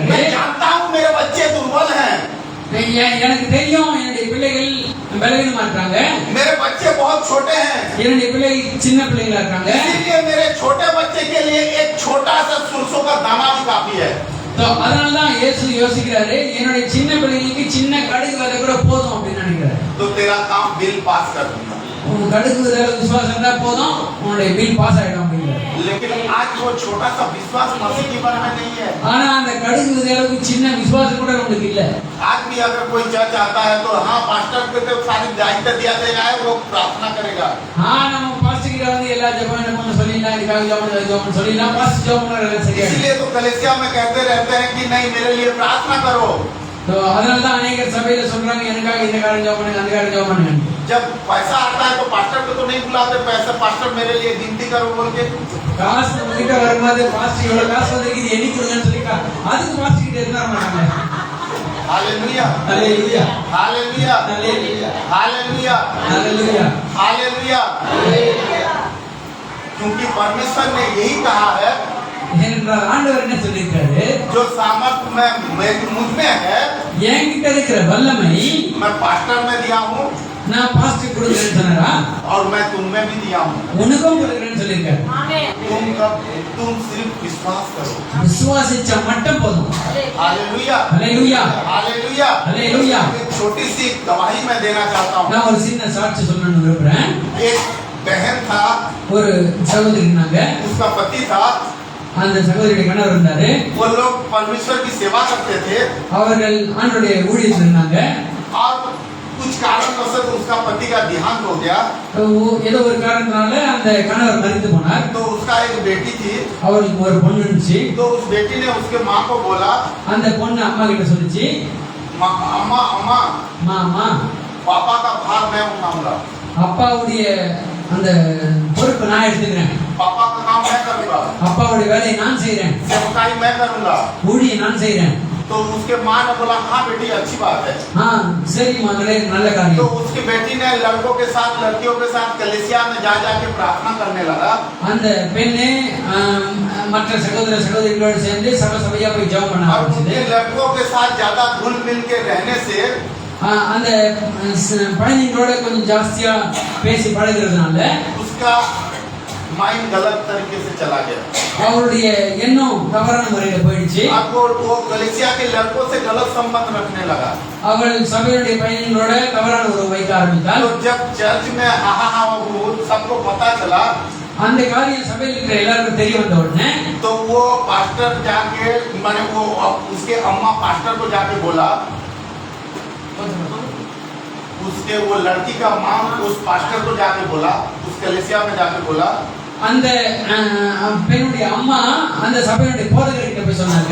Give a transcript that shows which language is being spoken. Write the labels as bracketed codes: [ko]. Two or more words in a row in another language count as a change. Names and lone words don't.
[hi] मैं जानता हूँ मेरे बच्चे दुर्बल हैं, [ta] எனக்கு தெரியும் என்னுடைய பிள்ளைகள் பலவீனமா இருக்காங்க, [hi] मेरे बच्चे बहुत छोटे हैं, [ta] என்னுடைய பிள்ளைகள் சின்ன பிள்ளைகளா இருக்காங்க, [hi] इसीलिए मेरे छोटे बच्चे के लिए एक छोटा सा सरसों का दाना भी काफी है। [ta] அதனாலதான் இயேசு யோசிக்கிறாரு, என்னுடைய சின்ன பிள்ளைகளுக்கு சின்ன கடுகு விதை கூட போதும் அப்படின்னு நினைக்கிறாரு. [hi] तो तेरा काम [en] bill pass [hi] कर दूंगा, [ta] உன் கடுகு விதை விசுவாசம் இருந்தா போதும், உன்னுடைய [en] bill pass [ta] ஆயிடும் அப்படிங்கிறாரு. [hi] लेकिन आज वो छोटा सा विश्वास मसीह की पर में नहीं है। [ta] ஆனா அந்த கடுகு விதை அளவுக்கு சின்ன விசுவாசம் கூட உங்களுக்கு இல்ல. [hi] आज भी अगर कोई चर्च आता है तो हाँ पास्टर को तो सारी दायित्व दिया जाएगा, वो प्रार्थना करेगा, [ta] நம்ம பாஸ்டர் கிட்ட வந்து எல்லா ஜெபம் பண்ண சொல்லிடலாம், இதுக்காக ஜெபம் சொல்லிடலாம், பாஸ்டர் ஜெபம் பண்றது சரியா. [hi] इसलिए तो कलीसिया में कहते रहते हैं कि नहीं मेरे लिए प्रार्थना करो। [ta] அதனால தான் அநேகர் சபையில சொல்றாங்க, எனக்காக இந்த காரியம் ஜெபம் பண்ணுங்க, அந்த காரியம் ஜெபம் பண்ணுங்க. [hi] जब पैसा आता है तो पास्टर को तो नहीं बुलाते, पैसा पास्टर मेरे लिए गिनती करो बोल के। [ta] காசு உங்ககிட்ட வரும்போது பாஸ்டர் இவ்வளவு காசு வந்திருக்கு, இது எண்ணி கொடுங்கன்னு சொல்லி அதுக்கு பாஸ்டர் கிட்ட இருந்தா மாட்டாங்க. [hi] हालेलुया [ta] ஹalleluya [hi] हालेलुया [ta] ஹalleluya [hi] हालेलुया [ta] ஹalleluya [hi] हालेलुया। क्योंकि परमेश्वर ने यही कहा है, [ta] ஏனென்றால் ஆண்டவர் என்ன சொல்லியிருக்காரு, [hi] जो सामर्थ में मुझ में है [ta] என்கிட்ட இருக்கிற வல்லமை [hi] मैं पास्टर में दिया हूँ [ta] நான் பாஸ்டர் கொடுக்கிறேன்னு சொன்னாரா, [hi] और मैं तुम में भी दिया हूँ। [ta] உனக்கும் கொடுக்கிறேன்னு சொல்லியிருக்காரு. [hi] तुम सिर्फ विश्वास करो, [ta] விசுவாசிச்சா மட்டும் போதும். [hi] हालेलुया [ta] ஹalleluya [hi] हालेलुया [ta] ஹalleluya. [hi] एक छोटी सी गवाही मैं देना चाहता हूँ। [ta] நான் ஒரு சின்ன சாட்சி சொல்லணும்னு விரும்புறேன். [hi] एक बहन था, [ta] ஒரு சகோதரி இருந்தாங்க, [hi] उसका पति था, [ta] அந்த சகோதரியுடைய கணவர் இருந்தாரு, [hi] वो लोग परमेश्वर की सेवा करते थे [ta] அவர்கள் ஆண்டவருடைய ஊழியத்தில் இருந்தாங்க. [hi] और कुछ कारणवश उसका पति का देहांत हो गया, [ta] ஏதோ ஒரு காரணத்தினால அந்த கணவர் மரித்து போனார். [hi] तो उसका एक बेटी थी, [ta] அவருக்கு ஒரு பொண்ணு இருந்துச்சு. [hi] तो उस बेटी ने उसके माँ को बोला, [ta] அந்த பொண்ணு அம்மா கிட்ட சொல்லிச்சு, [hi] अम्मा अम्मा [ta] அம்மா [hi] पापा का भार मैं उठाऊंगा, [ta] அப்பாவுடைய அந்த பொறுப்பை நான் எடுத்துக்கிறேன், [hi] पापा का काम मैं करूंगा, [ta] அப்பாவுடைய வேலையை நான் செய்றேன், [hi] सेवकाई मैं करूंगा। [ta] ஊழியை நான் செய்றேன். [hi] तो उसके माँ ने बोला हाँ बेटी अच्छी बात है। [ta] சரி மகளே நல்ல [hi] तो [ta] காரியம். [hi] उसकी बेटी ने लड़कों के साथ लड़कियों के साथ कलीसिया में जा जाके प्रार्थना करने लगा। [ta] அந்த பெண்ணே மற்ற சகோதர சகோதரிகளோடு சேர்ந்து சபையா போய் ஜெபம் பண்ண [hi] और [ta] ஆரம்பிச்சது. [hi] उनके लड़कों के साथ ज्यादा घुल मिल के रहने से [ta] அந்த பழனிகளோட கொஞ்சம் ஜாஸ்தியா பேசி பழகிறதுனால [hi] उसका माइंड गलत तरीके से चला गया। [ta] அவருடைய எண்ணம் தவறான முறையில போயிடுச்சு. [hi] अब वो कलीसिया के लड़कों से गलत संबंध रखने लगा। [ta] அவள் சபையுடைய பையன்களோட தவறான உறவு வைக்க ஆரம்பித்தாள். [hi] तो जब चर्च में हाहा सबको पता चला, [ta] அந்த காரியம் சபையில் இருக்கிற எல்லாருக்கும் தெரிய வந்த उடனே [hi] तो वो पास्टर जाके माने वो उसके अम्मा पास्टर को जाके बोला, उसके वो लड़की का माँ उस पास्टर को जाके बोला, उस कलीसिया में जाके बोला, [ta] அந்த பெண்ணுடைய அம்மா அந்த சபையுடைய போதகர்கிட்ட போய் சொன்னாங்க,